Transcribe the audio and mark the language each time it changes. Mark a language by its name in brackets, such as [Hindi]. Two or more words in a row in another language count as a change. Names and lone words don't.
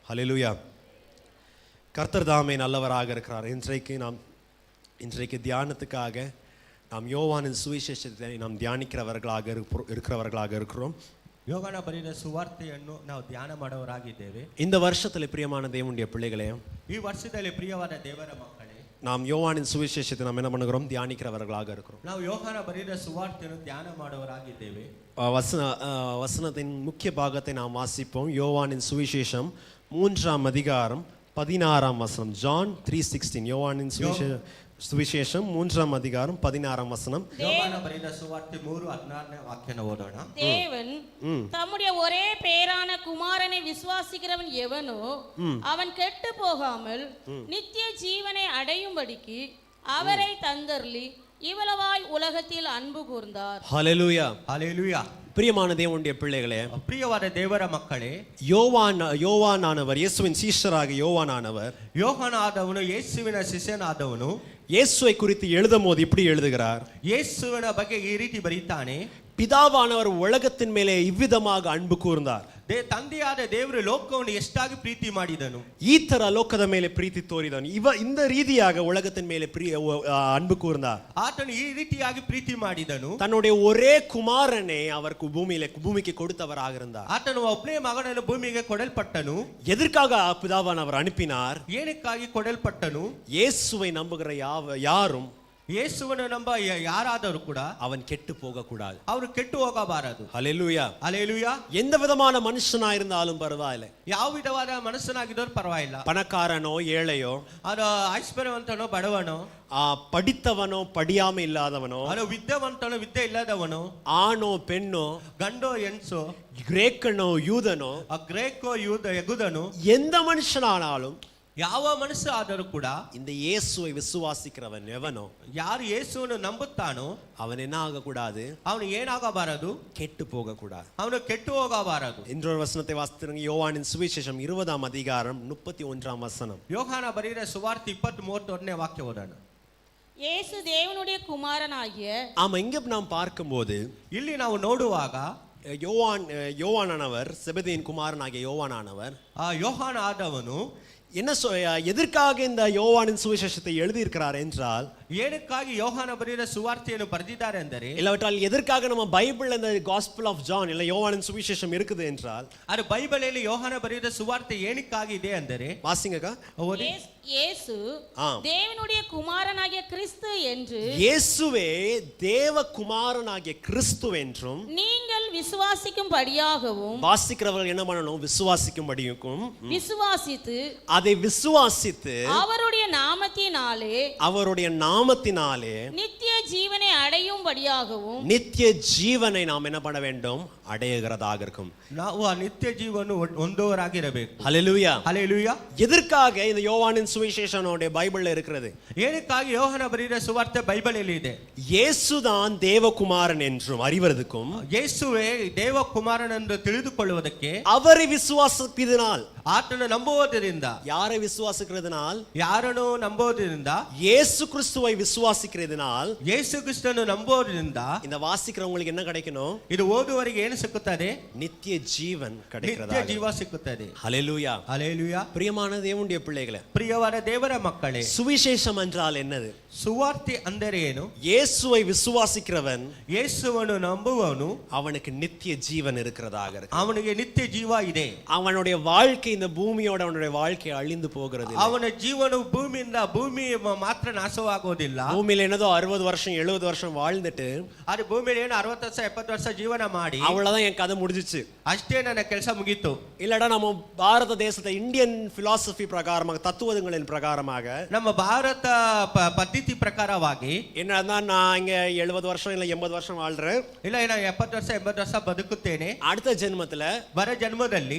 [Tamil] ஹல்லேலூயா. கர்த்தர் தாமே நல்லவராக இருக்கிறார். இன்றைக்கு தியானத்துக்காக நாம் யோவானின் சுவிசேஷத்தை நாம் தியானிக்கிறவர்களாக இருக்கிறோம். [Kannada] ಯೋಹಾನ ಬರೆದ ಸುವಾರ್ತೆಯನ್ನು ನಾವು ಧ್ಯಾನ ಮಾಡುವವರಾಗಿದ್ದೇವೆ. [Tamil] இந்த வருஷத்துல பிரியமான தேவனுடைய பிள்ளைகளே, [Kannada] ಈ ವರ್ಷದಲ್ಲಿ ಪ್ರಿಯವಾದ ದೇವರ ಮಕ್ಕಳೇ, [Tamil] நாம் யோவானின் சுவிசேஷத்தை நாம் என்ன பண்ணுகிறோம்? தியானிக்கிறவர்களாக இருக்கிறோம். [Kannada] ನಾವು ಯೋಹಾನ ಬರೆದ ಸುವಾರ್ತೆಯನ್ನು ಧ್ಯಾನ ಮಾಡುವವರಾಗಿದ್ದೇವೆ. [Tamil] வசனத்தின் முக்கிய பாகத்தை நாம் வாசிப்போம். யோவானின் சுவிசேஷம் 3ஆம் அதிகாரம் 16ஆம் வசனம். ஜான் 3:16. யோவானின் சுவிசேஷம் 3ஆம் அதிகாரம் 16ஆம் வசனம். [Kannada] ಯೋಹಾನ ಬರೆದ ಸುವಾರ್ತೆ 3:16ನೇ ವಾಕ್ಯನ ಓದೋಣ. [Tamil] தேவன் தம்முடைய ஒரே பேரான குமாரனை விசுவாசிக்கிறவன் எவனோ அவன் கெட்டு போகாமல் நித்திய ஜீவனை அடையும்படிக்கு அவரை தந்தர்லி இவ்வளவாய் உலகத்தில் அன்பு கூர்ந்தார். ஹல்லேலூயா, ஹல்லேலூயா. பிரியமான தேவனுடைய பிள்ளைகளே, [Kannada] ಪ್ರಿಯವಾದ ದೇವರ ಮಕ್ಕಳೇ, [Tamil] யோவானானவர், இயேசுவின் சீஷராக யோவானானவர், [Kannada] ಯೋಹಾನ ಆದವನು ಯೇಸುವಿನ ಶಿಷ್ಯನಾದವನು [Tamil] இயேசுவை குறித்து எழுதும் போது இப்படி எழுதுகிறார். [Kannada] ಯೇಸುವಿನ ಬಗ್ಗೆ ಈ ರೀತಿ ಬರೀತಾನೆ. [Tamil] பிதாவானவர் உலகத்தின் மேலே இவ்விதமாக அன்பு கூர்ந்தார். [Kannada] ತಂದೆಯಾದ ದೇವರು ಲೋಕವನ್ನು ಎಷ್ಟಾಗಿ ಪ್ರೀತಿ ಮಾಡಿದನು, ಈ ತರ ಲೋಕದ ಮೇಲೆ ಪ್ರೀತಿ ತೋರಿದನು. [Tamil] இந்த ரீதியாக உலகத்தின் மேலே அன்பு கூர்ந்தார். [Kannada] ಆತನು ಈ ರೀತಿಯಾಗಿ ಪ್ರೀತಿ ಮಾಡಿದನು. [Tamil] தன்னுடைய ஒரே குமாரனை அவருக்கு பூமிக்கு கொடுத்தவராக இருந்தார். [Kannada] ಆತನು ಒಬ್ಬನೇ ಮಗನನ್ನು ಭೂಮಿಗೆ ಕೊಡಲ್ಪಟ್ಟನು. [Tamil] எதற்காக பிதாவானவர் அனுப்பினார்? [Kannada] ಏನಕ್ಕಾಗಿ ಕೊಡಲ್ಪಟ್ಟನು? [Tamil] இயேசுவை நம்புகிற யாரும், [Kannada] ಯೇಸುವನ್ನು ನಂಬ ಯಾರಾದರೂ ಕೂಡ [Tamil] அவன் கெட்டு போக கூடாது, [Kannada] ಅವರು ಕೆಟ್ಟು ಹೋಗಬಾರದು. [Tamil] ஹல்லேலூயா, ஹல்லேலூயா. எந்த விதமான மனுஷனா இருந்தாலும் பரவாயில்லை, [Kannada] ಯಾವ ವಿಧವಾದ ಮನಸ್ಸನಾಗಿದ್ದವರು ಪರವಾಗಿಲ್ಲ, [Tamil] பணக்காரனோ ஏழையோ, [Kannada] ಅದು ಐಶ್ವರ್ಯವಂತನೋ ಬಡವನೋ, [Tamil] படித்தவனோ படியாம இல்லாதவனோ, [Kannada] ಅದು ವಿದ್ಯಾವಂತನೋ ವಿದ್ಯೆ ಇಲ್ಲದವನೋ, [Tamil] ஆணோ பெண்ணோ, [Kannada] ಗಂಡೋ ಹೆಣ್ಸೋ, [Tamil] கிரேக்கனோ யூதனோ, [Kannada] ಗ್ರೇಕೋ ಯಹೂದನೋ, [Tamil] எந்த மனுஷனானாலும், [Kannada] ಯಾವ ಮನಸ್ಸು ಆದರೂ ಕೂಡ [Tamil] இந்த இயேசுவை விசுவாசிக்கிறவன் எவனோ, [Kannada] ಯಾರು ಯೇಸುವನ್ನು ನಂಬುತ್ತಾನೋ [Tamil] அவன் என்ன ஆகக்கூடாது? [Kannada] ಅವನು ಏನಾಗಬಾರದು? [Tamil] கெட்டு போக கூடாது, [Kannada] ಅವನು ಕೆಟ್ಟು ಹೋಗಬಾರದು. [Tamil] இன்னொரு வசனத்தை வாசித்திருங்க. யோவானின் சுவிசேஷம் 20ஆம் அதிகாரம் 31ஆம் வசனம். [Kannada] ಯೋಹಾನ ಬರೆದ ಸುವಾರ್ತೆ 20:31ನೇ ವಾಕ್ಯ ಓದೋಣ. [Tamil] இயேசு தேவனுடைய குமாரனாகிய, ஆமா, இங்க நாம் பார்க்கும்போது [Kannada] ಇಲ್ಲಿ ನಾವು ನೋಡುವಾಗ [Tamil] யோவானானவர், செபதேயின் குமாரனாகிய யோவானானவர், [Kannada] ಯೋಹಾನ ಆದವನು [Tamil] என்ன எதற்காக இந்த யோவானின் சுவிசேஷத்தை எழுதியிருக்கிறார் என்றால், [Kannada] ಏನಕ್ಕಾಗಿ ಯೋಹಾನ ಬರೆದ ಸುವಾರ್ತೆಯನ್ನು ಬರೆದಿದ್ದಾರೆ ಅಂದರೆ, [Tamil] இல்லாவிட்டால் எதற்காக நம்ம பைபிள் இந்த காஸ்பல் ஆஃப் ஜான் இல்ல யோவானின் சுவிசேஷம் இருக்குது என்றால், [Kannada] ಅದು ಬೈಬಲಲ್ಲಿ ಯೋಹಾನ ಬರೆದ ಸುವಾರ್ತೆ ಏನಕ್ಕಾಗಿ ಇದೆ ಅಂದರೆ, [Tamil] வாசிங்கக்கா. இயேசு தேவனுடைய குமாரனாகிய கிறிஸ்து என்று, இயேசுவே தேவ குமாரனாகிய கிறிஸ்து என்றும் நீங்கள் விசுவாசிக்கும்படியாகவும், வாசிக்கிறவர்கள் என்ன பண்ணணும்? விசுவாசிக்கும்படியும், விசுவாசித்து அதை விசுவாசித்து அவருடைய நாமத்தினாலே நித்திய ஜீவனை அடையும்படியாகவும், நித்திய ஜீவனை நாம் என்ன பண்ண வேண்டும்? அடையகிறதாக இருக்கும். [Kannada] ನಾವು ಆ ನಿತ್ಯ ಜೀವವನ್ನು ಹೊಂದುವವರಾಗಿರಬೇಕು. [Tamil] ஹல்லேலூயா, ஹல்லேலூயா. எதற்காக இந்த யோவானின் சுவிசேஷனோட பைபிள்ல இருக்கிறது? [Kannada] ಏನಕ್ಕಾಗಿ ಯೋಹಾನ ಬರೆದ ಸುವಾರ್ತೆ ಬೈಬಲಲ್ಲಿ ಇದೆ? [Tamil] இயேசுதான் தேவகுமாரன் என்றும் அறிவதற்கும், [Kannada] ಯೇಸುವೆ ದೇವಕುಮಾರನೆಂದು ತಿಳಿದುಕೊಳ್ಳುವುದಕ್ಕೆ, [Tamil] அவரை விசுவாசிப்பதினால், [Kannada] ಆತನ ನಂಬುವುದರಿಂದ, [Tamil] யாரை விசுவாசிக்கிறதுனால்? [Kannada] ಯಾರನ್ನು ನಂಬುವುದರಿಂದ, [Tamil] இயேசு கிறிஸ்துவை விசுவாசிக்கிறதுனால், [Kannada] ಯೇಸು ಕ್ರಿಸ್ತನನ್ನು ನಂಬುವುದರಿಂದ [Tamil] இந்த வாசிக்கிறவங்களுக்கு என்ன கிடைக்கணும்? [Kannada] ಇದು ಓದುವವರಿಗೆ ಏನು ಸಿಕ್ಕುತ್ತದೆ? [Tamil] நித்திய ஜீவன் கிடைக்கிறது, [Kannada] ನಿತ್ಯ ಜೀವ ಸಿಕ್ಕುತ್ತದೆ. [Tamil] ஹல்லேலூயா, ஹல்லேலூயா. பிரியமான தேவனுடைய பிள்ளைகளே, [Kannada] ಪ್ರಿಯವಾದ ದೇವರ ಮಕ್ಕಳೇ, [Tamil] சுவிசேஷம் என்றால் என்னது? [Kannada] ಸುವಾರ್ತೆ ಅಂದರೆ ಏನು? [Tamil] இயேசுவை விசுவாசிக்கிறவன், [Kannada] ಯೇಸುವನ್ನು ನಂಬುವವನು, [Tamil] அவனுக்கு நித்திய ஜீவன் இருக்கிறதாக இருக்கு. [Kannada] ಅವನಿಗೆ ನಿತ್ಯ ಜೀವ ಇದೆ. [Tamil] அவனுடைய வாழ்க்கை இந்த பூமியோட அவனுடைய வாழ்க்கை அழிந்து போகிறது. [Kannada] ಅವನ ಜೀವನವು ಭೂಮಿ ಮಾತ್ರ ನಾಶವಾಗುವುದಿಲ್ಲ. [Tamil] பூமியில என்னதோ 60 வருஷம் 70 வருஷம் வாழ்ந்துட்டு, [Kannada] ಅದು ಭೂಮಿಯಲ್ಲಿ ಏನು 60 ವರ್ಷ 70 ವರ್ಷ ಜೀವನ ಮಾಡಿ [Tamil] அவ்வளவுதான் என் கதை முடிஞ்சிச்சு, [Kannada] ಅಷ್ಟೇ ನನ್ನ ಕೆಲಸ ಮುಗೀತು. [Tamil] இல்லடா நம்ம பாரத தேசத்தை [English] Indian philosophy [Tamil] பிரகாரமாக, தத்துவங்களின் பிரகாரமாக, [Kannada] ನಮ್ಮ ಭಾರತ ಪದ್ಧತಿ ಪ್ರಕಾರವಾಗಿ [Tamil] என்னதான் நான் இங்க 70 வருஷம் இல்ல 80 வருஷம் வாழ்றேன், [Kannada] ಇಲ್ಲ 70 ವರ್ಷ 80 ವರ್ಷ ಬದುಕುತ್ತೇನೆ. [Tamil] அடுத்த ஜென்மத்துல [Kannada] ಬರ ಜನ್ಮದಲ್ಲಿ